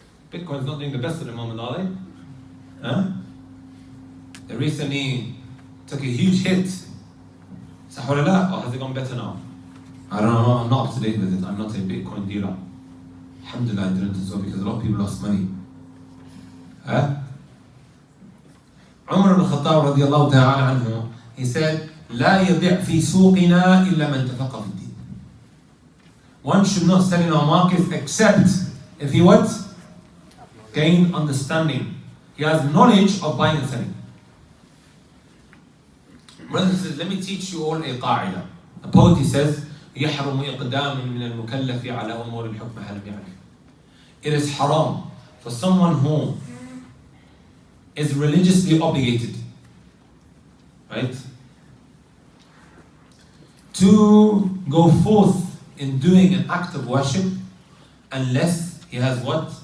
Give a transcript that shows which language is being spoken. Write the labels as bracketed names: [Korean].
[English] Bitcoin's not doing the best at the moment, are they? Huh? They recently took a huge hit. Sahurullah, or has it gone better now? I don't know, I'm not up to date with it. I'm not a Bitcoin dealer. Alhamdulillah, I didn't so because a lot of people lost money. Huh? Umar ibn Khattab radiallahu ta'ala anhu, he said, [Arabic] لا يبيع في سوقنا إلا من تفقه في الدين. [English] One should not sell in our markets except if he what? Gain understanding. He has knowledge of buying and selling. Brothers and sisters, let me teach you all a قاعدة. A poet, he says, [Arabic] يحرم إقدام من المكلف على أمور الحكم هل يعرف. [English] It is haram for someone who is religiously obligated, right, to go forth in doing an act of worship unless he has what?